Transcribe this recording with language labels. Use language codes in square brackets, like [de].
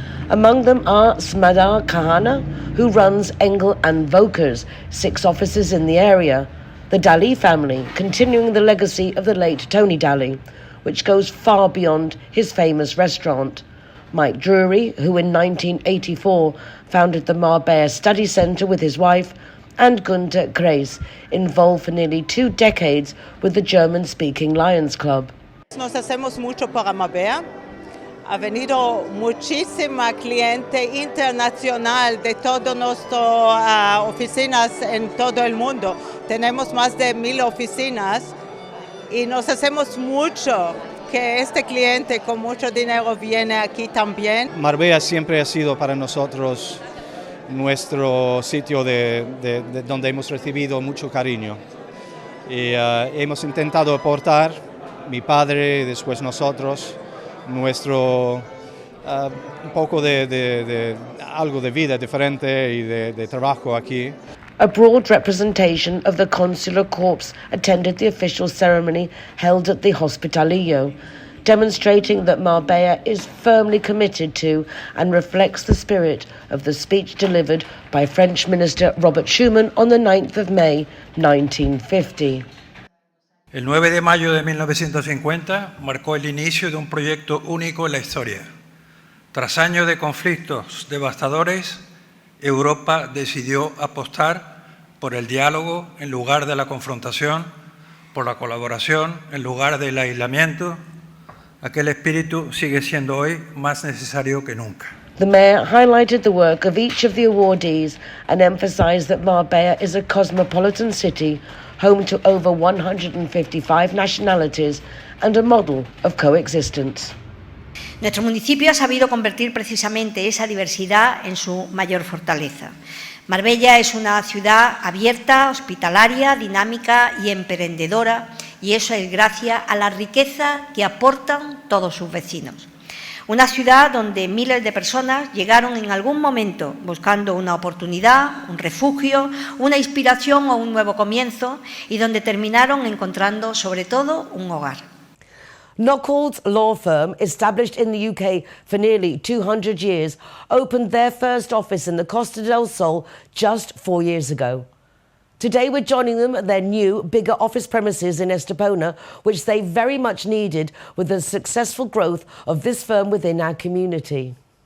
[en] Among them are Smadar Kahana, who runs Engel and Vokers, 6 offices in the area, the Daly family, continuing the legacy of the late Tony Daly, which goes far beyond his famous restaurant, Mike Drury, who in 1984 founded the Marbella Study Centre with his wife, and Gunther Kreis, involved for nearly 2 decades with the German-speaking Lions Club. [es] Nos hacemos mucho para Marbella. Ha venido muchísima cliente internacional de todas nuestras oficinas en todo el mundo. Tenemos más de 1,000 oficinas y nos hacemos mucho que este cliente con mucho dinero viene aquí también. Marbella siempre ha sido para nosotros nuestro sitio de donde hemos recibido mucho cariño. Y hemos intentado aportar, mi padre, después nosotros, nuestro un poco de algo de vida diferente y de trabajo aquí. [en] A broad representation of the Consular Corps attended the official ceremony held at the Hospitalillo, demonstrating that Marbella is firmly committed to and reflects the spirit of the speech delivered by French Minister Robert Schuman on the 9th of May 1950. [es] El 9 de mayo de 1950 marcó el inicio de un proyecto único en la historia. Tras años de conflictos devastadores, Europa decidió apostar por el diálogo en lugar de la confrontación, por la colaboración en lugar del aislamiento. Aquel espíritu sigue siendo hoy más necesario que nunca. [en] The Mayor highlighted the work of each of the awardees and emphasised that Marbella is a cosmopolitan city, home to over 155 nationalities and a model of coexistence. [es] Nuestro municipio ha sabido convertir precisamente esa diversidad en su mayor fortaleza. Marbella es una ciudad abierta, hospitalaria, dinámica y emprendedora, y eso es gracias a la riqueza que aportan todos sus vecinos. Una ciudad donde miles de personas llegaron en algún momento buscando una oportunidad, un refugio, una inspiración o un nuevo comienzo y donde terminaron encontrando sobre todo un hogar. [en] Knockolds law firm, established in the UK for nearly 200 years, opened their first office in the Costa del Sol just 4 years ago. Today we're joining them at their new, bigger office premises in Estepona, which they very much needed with the successful growth of this firm within our community.